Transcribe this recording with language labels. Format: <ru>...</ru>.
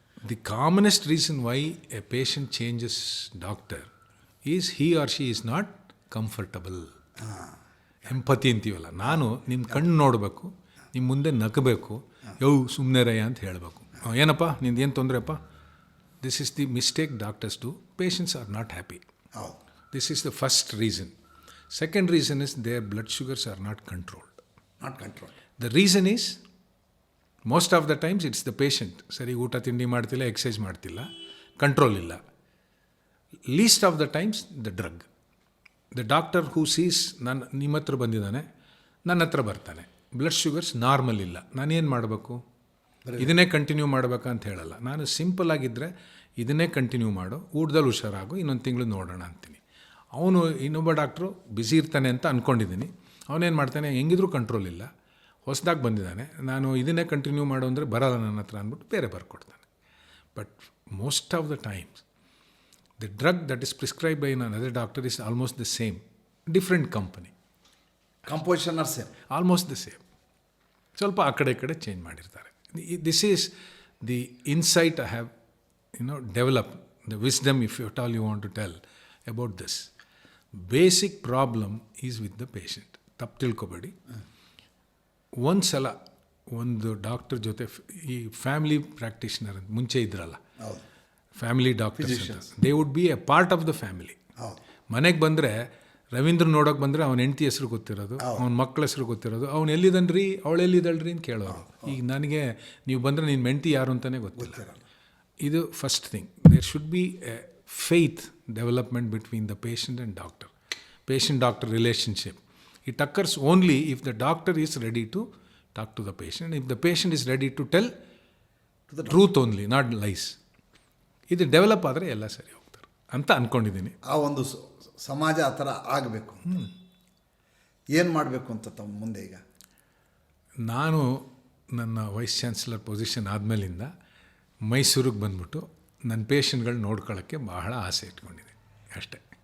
<en>The commonest reason why a patient changes doctor is he or she is not comfortable.</en> <kn>Empathy ಅಂತೀವಲ್ಲ, ನಾನು ನಿಮ್ಮ ಕಣ್ಣು ನೋಡಬೇಕು, ನಿಮ್ಮ ಮುಂದೆ ನಗಬೇಕು, ಸುಮ್ಮನೆ ರಯ್ಯ ಅಂತ ಹೇಳಬೇಕು. ಏನಪ್ಪ ನಿಂದು ಏನು ತೊಂದರೆಪ್ಪ?</kn> <en>This is the mistake doctors do. Patients are not happy.</en> <kn>ಹೌದು.</kn> <en>This is the first reason. Second reason is their blood sugars are not controlled. Not control. The reason is, most of the times it's the patient.</en> <kn>ಸರಿ ಊಟ ತಿಂಡಿ ಮಾಡ್ತಿಲ್ಲ, exercise ಮಾಡ್ತಿಲ್ಲ, control ಇಲ್ಲ.</kn> <en>Least of the times the drug. The doctor who sees</en> <kn>ನಿಮ್ಮ ಹತ್ರ ಬಂದಿದ್ದಾನೆ, ನನ್ನ ಹತ್ರ ಬರ್ತಾನೆ, ಬ್ಲಡ್ ಶುಗರ್ಸ್ ನಾರ್ಮಲ್ ಇಲ್ಲ, ನಾನೇನು ಮಾಡಬೇಕು? ಇದನ್ನೇ ಕಂಟಿನ್ಯೂ ಮಾಡಬೇಕಂತ ಹೇಳಲ್ಲ. ನಾನು ಸಿಂಪಲ್ ಆಗಿದ್ದರೆ ಇದನ್ನೇ ಕಂಟಿನ್ಯೂ ಮಾಡು, ಊಟದಲ್ಲಿ ಹುಷಾರಾಗು, ಇನ್ನೊಂದು ತಿಂಗಳು ನೋಡೋಣ ಅಂತೀನಿ. ಅವನು ಇನ್ನೊಬ್ಬ ಡಾಕ್ಟ್ರು ಬ್ಯುಸಿ ಇರ್ತಾನೆ ಅಂತ ಅಂದ್ಕೊಂಡಿದ್ದೀನಿ. ಅವನೇನು ಮಾಡ್ತಾನೆ, ಹೆಂಗಿದ್ರೂ ಕಂಟ್ರೋಲ್ ಇಲ್ಲ, ಹೊಸದಾಗಿ ಬಂದಿದ್ದಾನೆ, ನಾನು ಇದನ್ನೇ ಕಂಟಿನ್ಯೂ ಮಾಡು ಅಂದರೆ ಬರಲ್ಲ ನನ್ನ ಹತ್ರ ಅಂದ್ಬಿಟ್ಟು ಬೇರೆ ಬರ್ಕೊಡ್ತಾನೆ.</kn> <en>But most of the times the drug that is prescribe by another doctor is almost the same, different company, composition are same. Almost the same.</en> <kn>ಸ್ವಲ್ಪ ಆ ಕಡೆ ಈ ಕಡೆ ಚೇಂಜ್ ಮಾಡಿರ್ತಾರೆ.</kn> <en>This is the insight I have, developed, the wisdom, if at all you want to tell about this. Basic problem is with the patient.</en> <kn>ತಪ್ಪು ತಿಳ್ಕೊಬೇಡಿ. ಒಂದು ಸಲ ಒಂದು ಡಾಕ್ಟರ್ ಜೊತೆ ಈ ಫ್ಯಾಮಿಲಿ ಪ್ರಾಕ್ಟೀಷನರ್ ಅಂತ ಮುಂಚೆ ಇದ್ರಲ್ಲ, ಹೌದು.</kn> <en>Family doctors, they would be a part of the family.</en> <kn>ಹೌದು. ಮನೆಗೆ ಬಂದರೆ ರವೀಂದ್ರ ನೋಡೋಕೆ ಬಂದರೆ ಅವನ ಹೆಂಡತಿ ಹೆಸರು ಗೊತ್ತಿರೋದು, ಅವನ ಮಕ್ಕಳ ಹೆಸರು ಗೊತ್ತಿರೋದು, ಅವ್ನು ಎಲ್ಲಿದನ್ರಿ, ಅವಳು ಎಲ್ಲಿದಳ್ರಿ ಅಂತ ಕೇಳೋರು. ಈಗ ನನಗೆ ನೀವು ಬಂದರೆ ನಿನ್ನ ಹೆಂಡತಿ ಯಾರು ಅಂತಲೇ ಗೊತ್ತಿಲ್ಲ. ಇದು</kn> <en>First thing. There should be a faith development between the patient and doctor. Patient doctor relationship. It occurs only if the doctor is ready to talk to the patient, if the patient is ready to tell the truth only, not lies.</en> <kn>ಇದು develop ಆದರೆ ಎಲ್ಲ ಸರಿ ಹೋಗ್ತಾರೆ ಅಂತ ಅಂದ್ಕೊಂಡಿದ್ದೀನಿ. ಆ ಒಂದು ಸಮಾಜ ಆ ಥರ ಆಗಬೇಕು. ಏನು ಮಾಡಬೇಕು ಅಂತ ತಮ್ಮ ಮುಂದೆ ಈಗ? ನಾನು ನನ್ನ ವೈಸ್ ಚಾನ್ಸಲರ್ ಪೊಸಿಷನ್ ಆದಮೇಲಿಂದ ಮೈಸೂರಿಗೆ ಬಂದ್ಬಿಟ್ಟು ನನ್ನ ಪೇಷಂಟ್ಗಳು ನೋಡ್ಕೊಳ್ಳೋಕ್ಕೆ ಬಹಳ ಆಸೆ ಇಟ್ಕೊಂಡಿದ್ದೀನಿ ಅಷ್ಟೇ.</kn>